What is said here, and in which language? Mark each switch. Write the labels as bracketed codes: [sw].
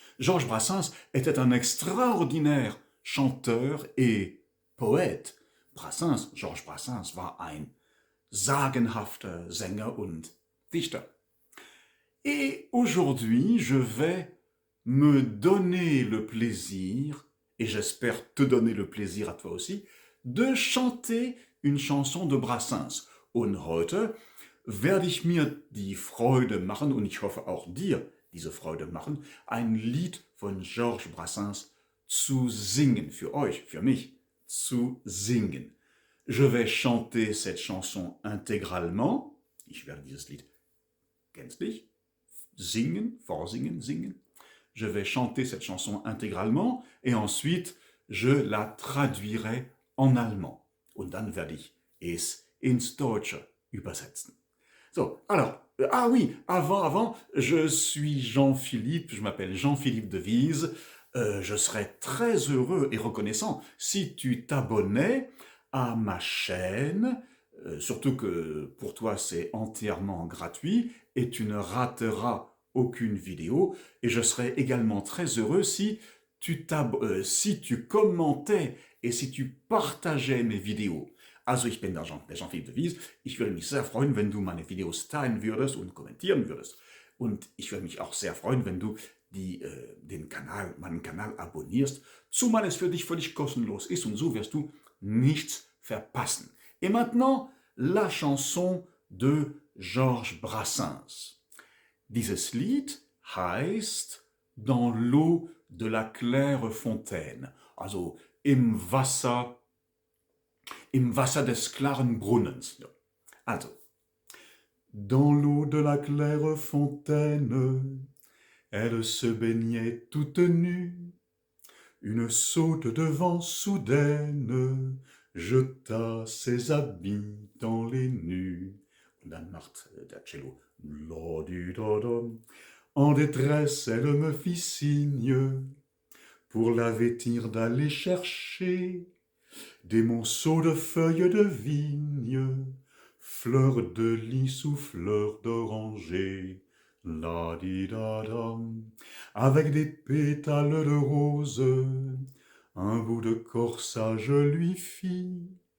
[fr] Georges Brassens était un extraordinaire chanteur et poète. [de] Georges Brassens war ein sagenhafter Sänger und Dichter. [fr] Et aujourd'hui, je vais me donner le plaisir, et j'espère te donner le plaisir à toi aussi, de chanter une chanson de Brassens. [de] Und heute werde ich mir die Freude machen, und ich hoffe auch dir diese Freude machen, ein Lied von Georges Brassens zu singen, für euch, für mich, zu singen. [fr] Je vais chanter cette chanson intégralement. [de] Ich werde dieses Lied gänzlich singen, vorsingen, singen. [fr] Je vais chanter cette chanson intégralement et ensuite je la traduirai en allemand. [de] Und dann werde ich es ins Deutsche übersetzen. [fr] So, alors, ah oui, avant, je suis Jean-Philippe, je m'appelle Jean-Philippe Devise. Je serais très heureux et reconnaissant si tu t'abonnais à ma chaîne, surtout que pour toi c'est entièrement gratuit et tu ne rateras aucune vidéo. Et je serais également très heureux si tu commentais et si tu partageais mes vidéos. [de] Also ich bin der Jean-Philippe de Wies. Ich würde mich sehr freuen, wenn du meine Videos teilen würdest und kommentieren würdest. Und ich würde mich auch sehr freuen, wenn du meinen Kanal abonnierst, zumal es für dich völlig kostenlos ist und so wirst du nichts verpassen. [fr] Et maintenant, la chanson de Georges Brassens. [de] Dieses Lied heißt [fr] Dans l'eau de la claire Fontaine, [de] also im Wasser des klaren Brunnens. Ja. [fr] Also, dans l'eau de la claire fontaine, elle se baignait toute nue. Une saute de vent soudaine jeta ses habits dans les nues. [de] Und dann macht der Cello la-di-da-dam. [fr] En détresse, elle me fit signe pour la vêtir d'aller chercher des monceaux de feuilles de vigne, fleurs de lys ou fleurs d'oranger. La-di-da-dam, avec des pétales de rose, un bout de corsage lui fit.